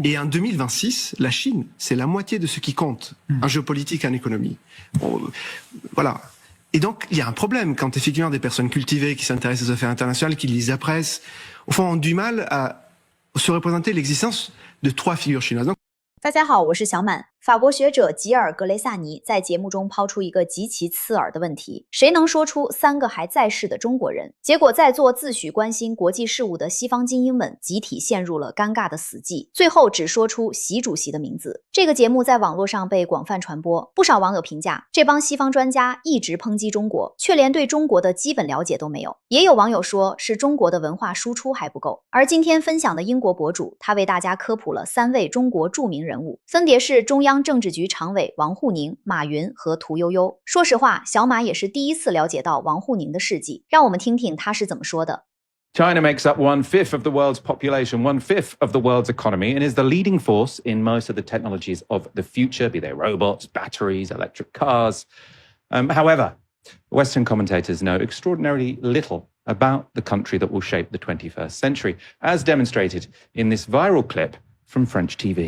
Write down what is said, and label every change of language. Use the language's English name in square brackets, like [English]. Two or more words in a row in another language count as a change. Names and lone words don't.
[French] Et en 2026, la Chine, c'est la moitié de ce qui compte en géopolitique et en économie. Bon, voilà. Et donc, il y a un problème quand effectivement des personnes cultivées qui s'intéressent aux affaires internationales, qui lisent la presse, au fond, ont du mal à se représenter l'existence de 3 figures chinoises. Donc, [Chinese] 大家好，我是小满。法国学者吉尔格雷萨尼在节目中抛出一个极其刺耳的问题：谁能说出3个还在世的中国人？结果，在座自诩关心国际事务的西方精英们集体陷入了尴尬的死寂，最后只说出习主席的名字。这个节目在网络上被广泛传播，不少网友评价，这帮西方专家一直抨击中国，却连对中国的基本了解都没有。也有网友说，是中国的文化输出还不够。而今天分享的英国博主，他为大家科普了3位中国著名人物，分别是中央政治局常委王沪宁、马云和屠呦呦。说实话，小马也是第一次了解到王沪宁的事迹，让我们听听他是怎么说的。 [English] China makes up 1/5 of the world's population, 1/5 of the world's economy, and is the leading force in most of the technologies of the future, be they robots, batteries, electric cars. However, Western commentators know extraordinarily little about the country that will shape the 21st century, as demonstrated in this viral clip from French TV.